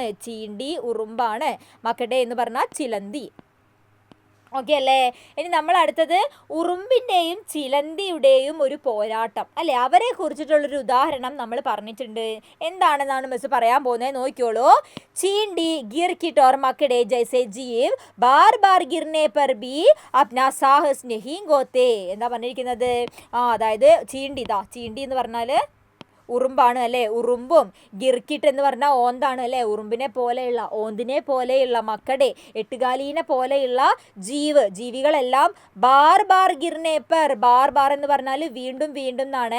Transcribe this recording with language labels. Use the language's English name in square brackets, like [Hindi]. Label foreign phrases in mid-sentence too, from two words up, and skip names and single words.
[Malayalam] ചീണ്ടി ഉറുമ്പാണ്, മക്കടെ എന്ന് പറഞ്ഞാൽ ചിലന്തി. ഓക്കെ അല്ലേ? ഇനി നമ്മൾ അടുത്തത് ഉറുമ്പിൻ്റെയും ചിലന്തിയുടെയും ഒരു പോരാട്ടം അല്ലേ, അവരെ കുറിച്ചിട്ടുള്ളൊരു ഉദാഹരണം നമ്മൾ പറഞ്ഞിട്ടുണ്ട്. എന്താണെന്നാണ് മിസ് പറയാൻ പോകുന്നത്, നോക്കിയോളൂ. [Hindi] चींटी गिर की टोर मकड़े जैसे जीव बार बार गिरने पर भी अपना साहस नहीं गोते. [Malayalam] എന്താ പറഞ്ഞിരിക്കുന്നത്? അതായത് ചീണ്ടി എന്ന് പറഞ്ഞാൽ ഉറുമ്പാണ് അല്ലേ, ഉറുമ്പും ഗിർക്കിട്ട് എന്ന് പറഞ്ഞാൽ ഓന്താണ് അല്ലേ, ഉറുമ്പിനെ പോലെയുള്ള, ഓന്തിനെ പോലെയുള്ള, മക്കടെ എട്ടുകാലീനെ പോലെയുള്ള ജീവികളെല്ലാം [Hindi] बार गिरने पर, [Malayalam] ബാർ എന്ന് പറഞ്ഞാൽ വീണ്ടും എന്നാണ്.